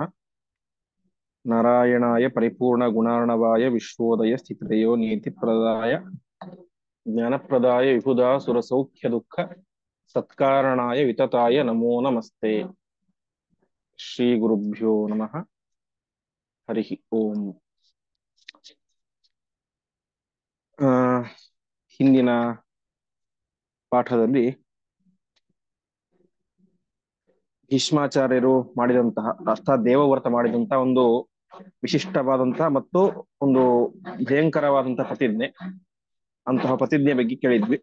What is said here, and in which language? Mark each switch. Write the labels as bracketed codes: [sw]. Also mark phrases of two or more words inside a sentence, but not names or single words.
[sa] नारायणाय परिपूर्ण गुणार्णवाय विश्वोदय स्थितिलयो नीतिप्रदाय ज्ञानप्रदाय विबुधा सुरसौख्य दुःख सत्कारणाय वितताय नमो नमस्ते। श्री गुरुभ्यो नमः। हरि ओम। [kn] ಆ, ಹಿಂದಿನ ಪಾಠದಲ್ಲಿ ಭೀಷ್ಮಾಚಾರ್ಯರು ಮಾಡಿದಂತಹ ಅರ್ಥಾತ್ ದೇವವ್ರತ ಮಾಡಿದಂತಹ ಒಂದು ವಿಶಿಷ್ಟವಾದಂತಹ ಮತ್ತು ಒಂದು ಭಯಂಕರವಾದಂತಹ ಪ್ರತಿಜ್ಞೆ, ಅಂತಹ ಪ್ರತಿಜ್ಞೆ ಬಗ್ಗೆ ಕೇಳಿದ್ವಿ.